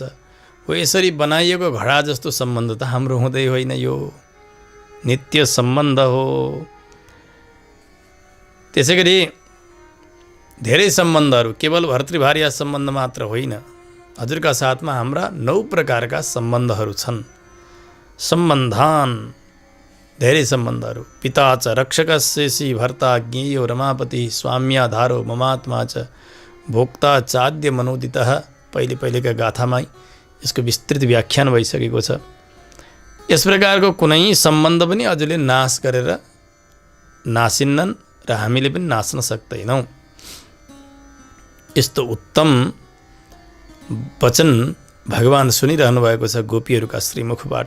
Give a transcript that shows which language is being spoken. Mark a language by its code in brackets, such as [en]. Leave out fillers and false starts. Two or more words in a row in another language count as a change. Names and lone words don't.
[ne] हो यसरी बनाइएको घडा जस्तो सम्बन्ध त हाम्रो हुँदै होइन, यो नित्य सम्बन्ध हो। त्यसै गरी धेरै सम्बन्धहरू, केवल भर्तृ भार्या सम्बन्ध मात्र होइन, हजुरका साथमा हाम्रा 9 प्रकारका सम्बन्धहरू छन्। सम्बन्धान, धेरै सम्बन्धहरू। [sa] पिता च रक्षकस्येसी भर्ता ज्ञेयो रमापति स्वाम्याधारो ममात्मा च भोक्ता चाद्य मनोदितः। [ne] पहिलेका गाथामा यसको विस्तृत व्याख्यान भइसकेको छ। यस प्रकारको कुनै सम्बन्ध पनि हजुरले नाश गरेर नासिन्नन् र हामीले पनि नाच्न सक्दैनौँ। यस्तो उत्तम वचन भगवान सुनिरहनु भएको छ गोपीहरूका श्रीमुखबाट।